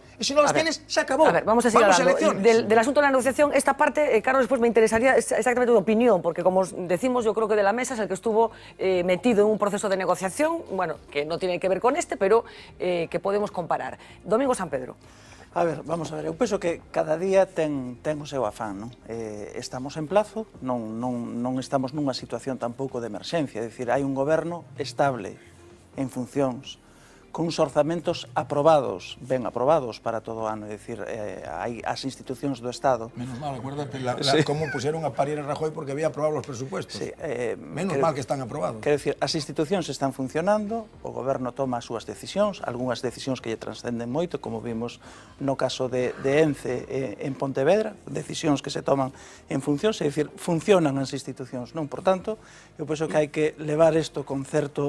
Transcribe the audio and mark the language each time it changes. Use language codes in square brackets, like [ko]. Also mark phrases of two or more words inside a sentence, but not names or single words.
[es] Y si no las tienes, se acabó. A ver, vamos a seguir hablando. elecciones. Del asunto de la negociación, esta parte, Carlos, después me interesaría exactamente tu opinión, porque como decimos, yo creo que de la mesa es el que estuvo metido en un proceso de negociación, bueno, que no tiene que ver con este, pero que podemos comparar. Domingo San Pedro. [gl] A ver, vamos a ver, eu penso que cada día ten o seu afán, non? Estamos en plazo, non estamos nunha situación tampouco de emerxencia, é dicir, hai un goberno estable en funcións, con uns orzamentos aprobados, ben aprobados para todo o ano, é dicir, hai as institucións do Estado. [es] Menos mal, acuérdate cómo pusieron a parir a Rajoy porque había aprobado los presupuestos. Sí, Menos mal que están aprobados. [gl] Quero dicir, as institucións están funcionando, o goberno toma as súas decisións, algunhas decisións que lle transcenden moito, como vimos no caso de Ence en Pontevedra, decisións que se toman en funcións, é dicir, funcionan as institucións, non? Por tanto, eu penso que hai que levar isto con certo